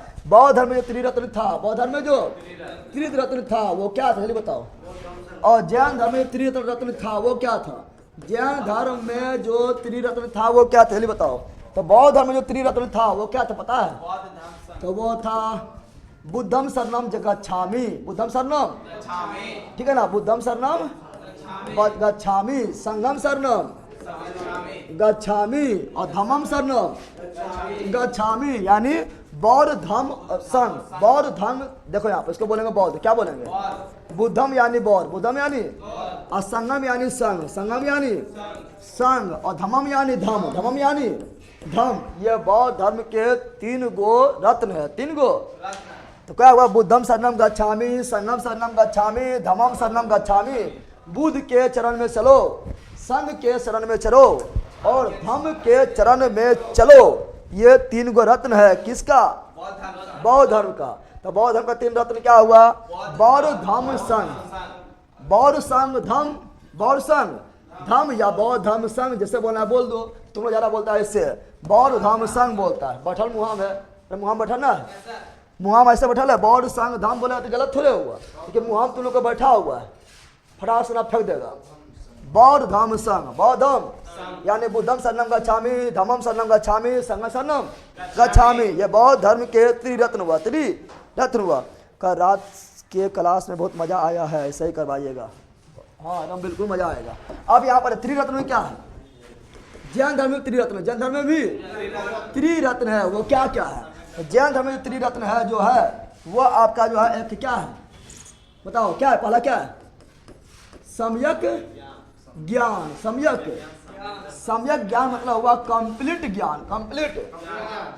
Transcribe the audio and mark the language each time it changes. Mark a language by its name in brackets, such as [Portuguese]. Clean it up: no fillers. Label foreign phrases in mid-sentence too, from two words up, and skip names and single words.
[Hindi] बौद्ध धर्म में जो त्रिरत्न था, बौद्ध धर्म में जो त्रिरत्न था वो क्या था, बताओ। और जैन धर्म में त्रिरत्न था वो क्या था? जैन धर्म में जो त्रिरत्न था वो क्या था, बताओ। तो बौद्ध धर्म में जो त्रिरत्न था वो क्या था पता है? तो वो था [Pali] बुद्धम शरणम गच्छामि, बुद्धम शरणम, छामे [Hindi] ठीक है ना, [Pali] बुद्धम शरणम गच्छामि, संघम शरणम गच्छामि और धम्मम शरणम गच्छामि, [Hindi] यानी बौद्ध धम्म संघ, बौद्ध धर्म, देखो यहाँ पे इसको बोलेंगे बौद्ध, क्या बोलेंगे, बुद्धम यानी बौद्ध, बुद्धम यानी, और संगम यानी संघ, संगम यानी संघ, और धम्मम यानी धम्म, धम्मम यानी धम्म। ये बौद्ध धर्म के 3 गो रत्न है, 3 गो। तो क्या हुआ, [Pali] बुद्धम शरणम गच्छामि, संगम शरणम गच्छामि, धम्मम शरणम गच्छामि। [Hindi] बुद्ध के चरण में चलो, संघ के शरण में चलो और धम्म के चरण में चलो। ये 3 गो रत्न है किसका, बौद्ध धर्म का। तो बौद्ध धर्म का 3 रत्न क्या हुआ, बौद्ध धम्म संघ, बौद्ध संघ धम्म, बौद्ध संघ धम्म या बौद्ध धम्म संघ, जैसे बोलना है बोल दो, तुम लोग ज़्यादा बोलता है इससे, बौद्ध धम्म संघ बोलता है। बैठल मुहाम है, मुहाम बैठल ना है, मुहाम ऐसे बैठल है, बौद्ध संघ धम्म बोले तो गलत थोड़े हुआ, क्योंकि मुहाम तुम लोग को बैठा हुआ है, फटाक से ना फेंक देगा। बौद्ध धम्म संघ, बौद्ध धम्म यानी [Pali] बुद्धम शरणम गच्छामि, धम्मम शरणम गच्छामि, संघम शरणम गच्छामि। [Hindi] ये बौद्ध धर्म के त्रिरत्न हुआ, त्रिरत्न हुआ। का रात के क्लास में बहुत मजा आया है, ऐसे ही करवाइएगा, हाँ एकदम बिल्कुल मजा आएगा। अब यहाँ पर त्रिरत्न में क्या है, जैन धर्म में त्रिरत्न, जैन धर्म में भी त्रिरत्न है। वो क्या क्या है, जैन धर्म में त्रिरत्न है जो है वो आपका जो है एक क्या है, बताओ क्या है, पहला क्या है, सम्यक ज्ञान, सम्यक ज्ञान मतलब हुआ कंप्लीट ज्ञान, कंप्लीट।